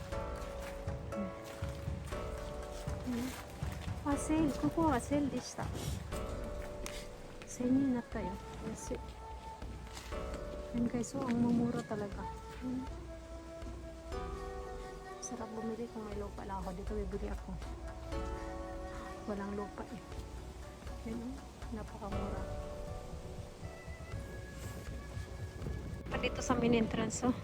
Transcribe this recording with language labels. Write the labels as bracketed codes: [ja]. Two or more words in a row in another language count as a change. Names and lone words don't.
[tl] Ah, sale. [ja] ここはセールでした。1000円になったよ。 [tl] 安い。Yan guys, so ang mumura talaga. Sarap bumili kung may lupa lang ako. Dito bibili ako. Walang lupa eh. Yan, napakamura. Dito sa main entrance, oh.